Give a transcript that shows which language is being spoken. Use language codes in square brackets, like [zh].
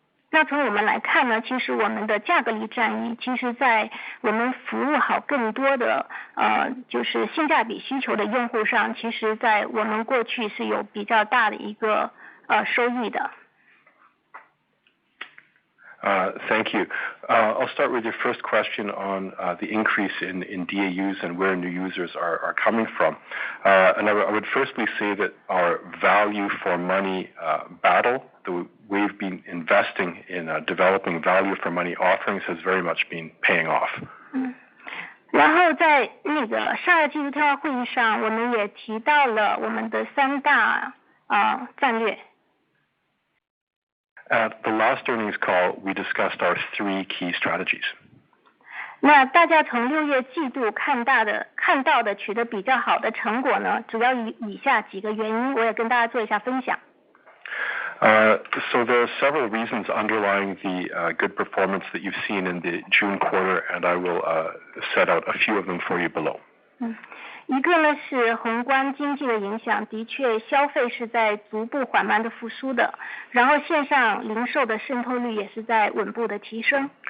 [zh] 那从我们来看呢，其实我们的价格力战役，其实在我们服务好更多的就是性价比需求的用户上，其实在我们过去是有比较大的一个收益的。 [en] Thank you. I'll start with your first question on the increase in DAUs and where new users are coming from. And I would firstly say that our value for money battle, we've been investing in developing value for money offerings has very much been paying off. [zh] 然后在那个上个季度电话会议上，我们也提到了我们的3大战略。 [en] At the last earnings call, we discussed our 3 key strategies. [zh] 那大家从6月季度看到的取得比较好的成果呢，主要以下几个原因，我也跟大家做一下分享。 [en] So there are several reasons underlying the good performance that you've seen in the June quarter, and I will set out a few of them for you below. [zh] 一个呢是宏观经济的影响，的确消费是在逐步缓慢的复苏的，然后线上零售的渗透率也是在稳步的提升。